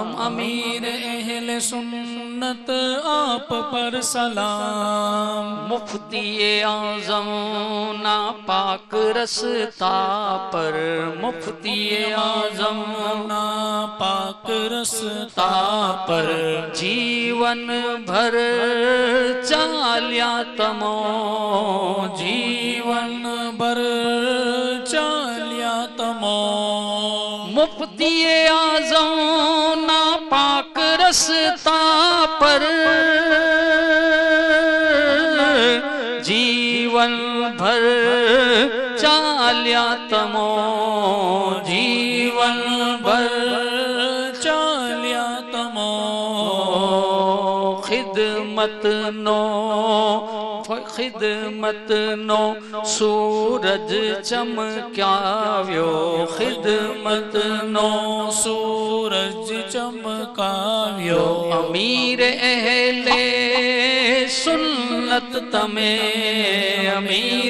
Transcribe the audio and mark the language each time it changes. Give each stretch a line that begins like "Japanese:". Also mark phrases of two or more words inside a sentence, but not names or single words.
Urdu: امیر اہل سنت آپ پر سلام،
Gujarati: મુફ્તી આઝમ ના પાક રસ્તા પર, મુફ્તી આઝમ ના પાક રસ્તા પર, જીવન ભર ચાલ્યા તમો, જીવન ભર ચાલ્યા તમો, મુફ્તી આઝમ ના પાક રસ્તા પર, જીવન ભર ચાલ્યા તમો, જીવન ભર ચાલ્યા તમો, ખિદમત નો, ખિદમત નો સૂરજ ચમકાવ્યો, ખિદમત નો સૂરજ ચમકાવ્યો, અમીર અહલે સુન્નત તમે, અમીર